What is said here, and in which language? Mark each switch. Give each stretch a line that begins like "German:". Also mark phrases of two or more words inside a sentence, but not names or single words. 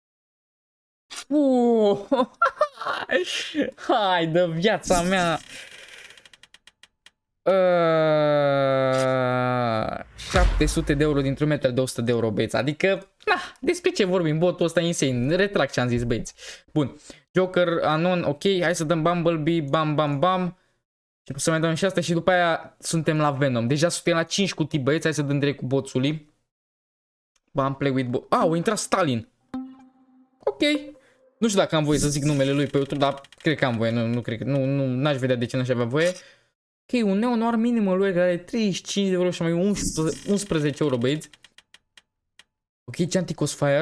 Romanian: Hai de viața mea. 700 de euro dintr-un metal de 100 de euro, băieți. Adică, despre ce vorbim? Botul ăsta e insane. Retrag ce am zis, băieți. Bun. Joker, Anon, ok. Hai să dăm Bumblebee, bam, bam, bam. Și să mai dăm și asta și după aia suntem la Venom. Deja suntem la 5 cutii, băieți. Hai să dăm direct cu boțului. Bam,
English: play with bot.
Romanian: A intrat Stalin. Ok. Nu știu dacă am voie să zic numele lui pe YouTube, dar cred că am voie. Nu cred că, n-aș vedea de ce n-aș avea voie. Ok, un neo-noir minimul lui care are 35 de euro și mai 11 euro, băieți. Ok, Chanticos Fire.